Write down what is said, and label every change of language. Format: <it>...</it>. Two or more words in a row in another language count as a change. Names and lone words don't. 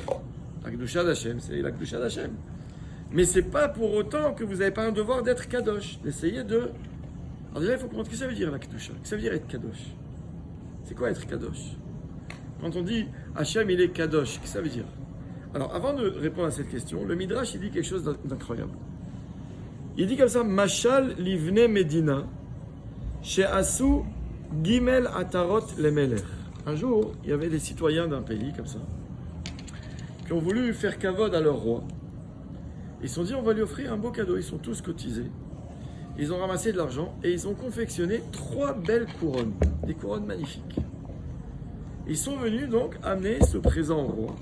<fr>La</fr> <he>קדושה דהשם,</he> <fr>c'est la</fr> <he>קדושה דהשם.</he> <fr>Mais c'est pas pour autant que vous n'avez pas un devoir d'être Kadosh, d'essayer de. Alors déjà, il faut comprendre ce que ça veut dire la Kedusha. Qu'est-ce que ça veut dire être Kadosh? C'est quoi être Kadosh? Quand on dit Hachem, il est Kadosh, qu'est-ce que ça veut dire? Alors, avant de répondre à cette question, le Midrash, il dit quelque chose d'incroyable. Il dit comme ça,</fr> <he>משל לבני מדינה שעשו גימל עטרות למלך.</he> <fr>Un jour, il y avait des citoyens d'un pays comme ça, qui ont voulu faire kavod à leur roi. Ils se sont dit, on va lui offrir un beau cadeau. Ils sont tous cotisés. Ils ont ramassé de l'argent et ils ont confectionné 3 belles couronnes, des couronnes magnifiques. Ils sont venus donc amener ce présent au roi.</fr>